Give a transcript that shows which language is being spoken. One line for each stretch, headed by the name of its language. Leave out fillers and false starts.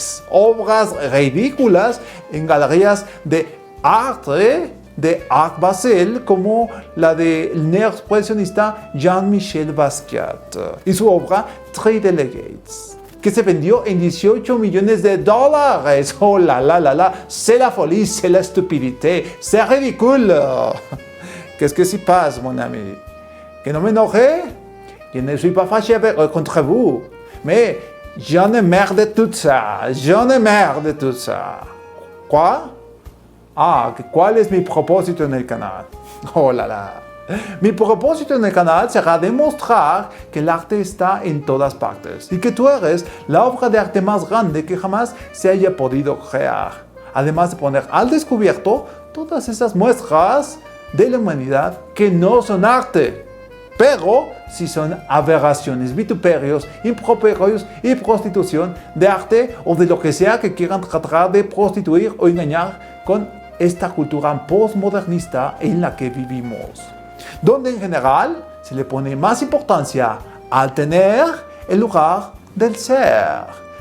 Spanish: Obras ridículas en galerías de arte de Art Basel, como la del neoexpresionista Jean-Michel Basquiat y su obra Three Delegates, que se vendió en $18 millones.
French: Oh la, c'est la folie, c'est la stupidité, c'est ridicule. Qu'est-ce que s'y passe, mon ami?
Spanish: Que no me enoje?
French: Je ne suis pas fâché contre vous, mais j'en ai marre de tout ça, Quoi?
Spanish: ¿Cuál es mi propósito en el canal? Oh la. Mi propósito en el canal será demostrar que el arte está en todas partes y que tú eres la obra de arte más grande que jamás se haya podido crear. Además de poner al descubierto todas esas muestras de la humanidad que no son arte, pero sí son aberraciones, vituperios, improperios y prostitución de arte o de lo que sea que quieran tratar de prostituir o engañar con esta cultura postmodernista en la que vivimos, donde en general se le pone más importancia al tener en lugar del ser.